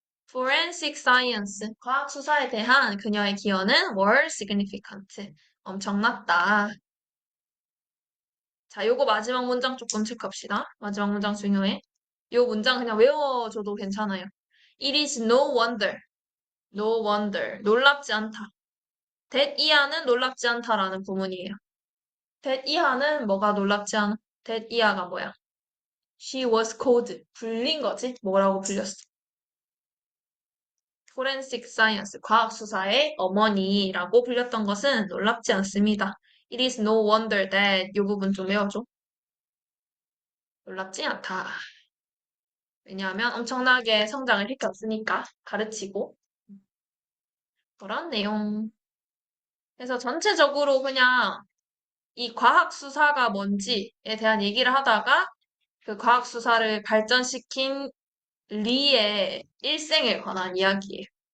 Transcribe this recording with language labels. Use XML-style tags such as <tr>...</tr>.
<en>forensic science,</en> <ko>과학 수사에 대한 그녀의 기여는</ko> <en>were significant,</en> <ko>엄청났다. 자, 요거 마지막 문장 조금 체크합시다. 마지막 문장 중요해. 요 문장 그냥 외워줘도 괜찮아요.</ko> <en>It is no wonder, no wonder,</en> <ko>놀랍지 않다. that 이하는 놀랍지 않다라는 구문이에요. that 이하는 뭐가 놀랍지 않아? that 이하가 뭐야?</ko> <en>She was called,</en> <ko>불린 거지? 뭐라고 불렸어?</ko> <en>forensic science,</en> <ko>과학 수사의 어머니라고 불렸던 것은 놀랍지 않습니다.</ko> <en>It is no wonder that,</en> <ko>요 부분 좀 외워줘. 놀랍지 않다. 왜냐하면 엄청나게 성장을 시켰으니까 가르치고 그런 내용. 그래서 전체적으로 그냥 이 과학 수사가 뭔지에 대한 얘기를 하다가 그 과학 수사를 발전시킨 리의 일생에 관한 이야기예요.</ko>